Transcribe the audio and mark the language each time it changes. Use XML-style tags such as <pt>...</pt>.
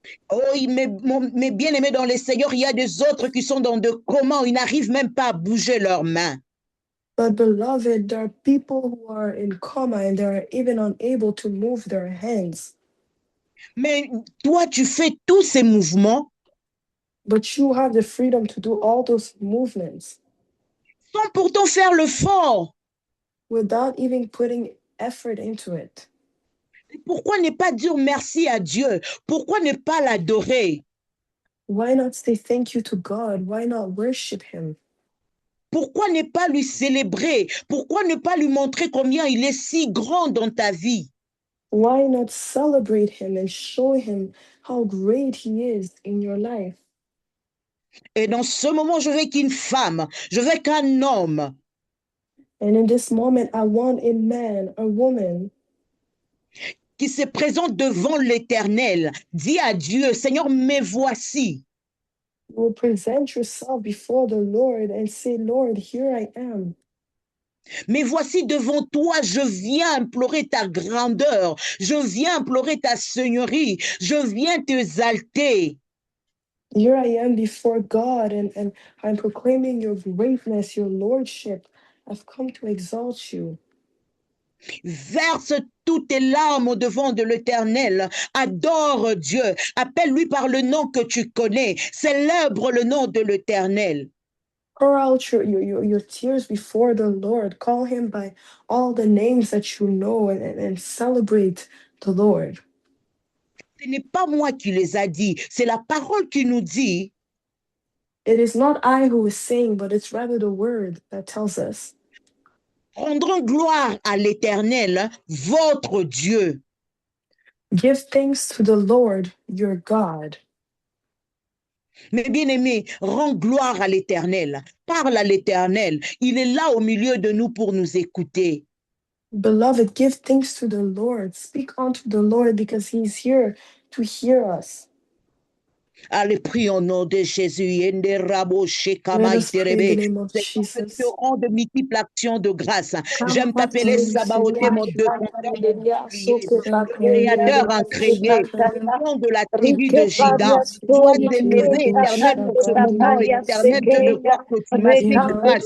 <fr>Oh, mais bien aimé dans le Seigneur, il y a des autres qui sont dans de comment ils n'arrivent même pas à bouger leurs mains.</fr> <en>But beloved, there are people who are in coma and they are even unable to move their hands.</en> <fr>Mais toi, tu fais tous ces mouvements</fr> <en>But you have the freedom to do all those movements</en> <fr>sans pourtant faire le fort.</fr> <en>without even putting effort into it.</en> <fr>Pourquoi ne pas dire merci à Dieu? Pourquoi ne pas l'adorer?</fr> <en>Why not say thank you to God? Why not worship Him?</en> <fr>Pourquoi ne pas lui célébrer? Pourquoi ne pas lui montrer combien il est si grand dans ta vie?</fr> <en>Why not celebrate Him and show Him how great He is in your life?</en> <fr>Et dans ce moment, je veux qu'une femme, je veux qu'un homme</fr> <en>And in this moment, I want a man, a woman</en> <fr>qui se présente devant l'Éternel, dit à Dieu, Seigneur, me voici.</fr> <en>who will present yourself before the Lord and say, Lord, here I am.</en> <fr>Mais voici devant toi, je viens implorer ta grandeur, je viens implorer ta seigneurie, je viens t'exalter.</fr> <en>Here I am before God, and I'm proclaiming your greatness, your lordship. I've come to exalt you.</en> <fr>Verse toutes tes larmes au devant de l'Éternel, adore Dieu, appelle-lui par le nom que tu connais, célèbre le nom de l'Éternel.</fr> <en>Pour out your tears before the Lord. Call him by all the names that you know and celebrate the Lord.</en> <fr>Ce n'est pas moi qui les a dit, c'est la parole qui nous dit.</fr> <en>It is not I who is saying, but it's rather the word that tells us.</en> <fr>Rendons gloire à l'Éternel, votre Dieu.</fr> <en>Give thanks to the Lord your God.</en> <fr>Mais bien aimé, rends gloire à l'Éternel, parle à l'Éternel. Il est là au milieu de nous pour nous écouter.</fr> <en>Beloved, give thanks to the Lord. Speak unto the Lord because he's here to hear us.</en> <fr>Allez, prie au nom de Jésus.</fr> <en>Let us pray in the name of</en> <fr>Seigneur, que tu</fr> <en>Jesus.</en> <fr>rends de multiples actions de grâce. J'aime t'appeler Sabaothée, mon Dieu, compteur, mon bouclier, le créateur incréé, le lion de la tribu de Juda. Sois élevé, éternel, pour ce moment, éternel Dieu de gloire que tu m'as fait grâce.</fr>